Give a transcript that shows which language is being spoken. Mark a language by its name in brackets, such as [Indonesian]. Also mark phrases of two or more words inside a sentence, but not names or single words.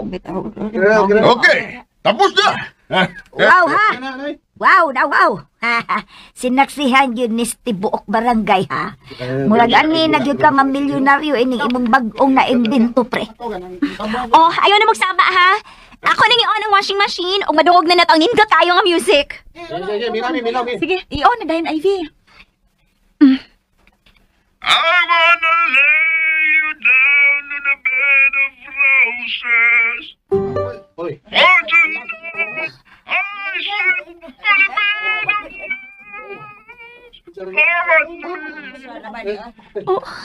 [Filipino] Okay, tapos na. Wow, ha? Wow, na wow. Sinaksihan yun ni Tibuok Barangay, ha? [Cebuano] Murag ani nagyud ka mamilyonaryo ining imong bag-ong na imbento, pre. Oh, ayaw na magsama ha. Ako nang i-on ang [English] washing machine [Cebuano] o madungog na natang nindot tayo nga music. Sige, i-on na dahin Ivy. [English] I wanna lay you down on a bed of roses. Oy. For tonight, I sleep on a bed of Oh.